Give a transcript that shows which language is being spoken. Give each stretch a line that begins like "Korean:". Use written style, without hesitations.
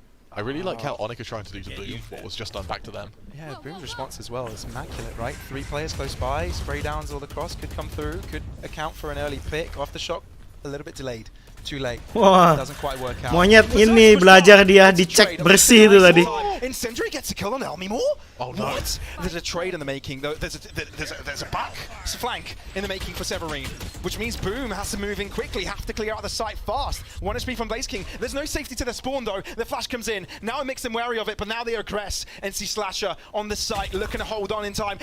English: I really like how ONIC are trying to do to Boom what was just done back to them. Yeah, Boom's response as well is immaculate, right? 3 players close by, spray downs all across, could come through, could account for an early pick. Aftershock, a little bit delayed. Too late. Wah, doesn't quite work out.
Indonesian: Monyet ini belajar dia dicek bersih itu tadi.
English: Incendiary gets a kill on Elmimor? Oh no. What? There's a trade in the making. There's a back flank in the making for Severine, which means Boom has to move in quickly, have to clear out the site fast. 1 HP from Blaze King. There's no safety to their spawn though. The flash comes in. Now it makes them wary of it, but now they aggress. NC Slasher on the site, looking to hold on in time.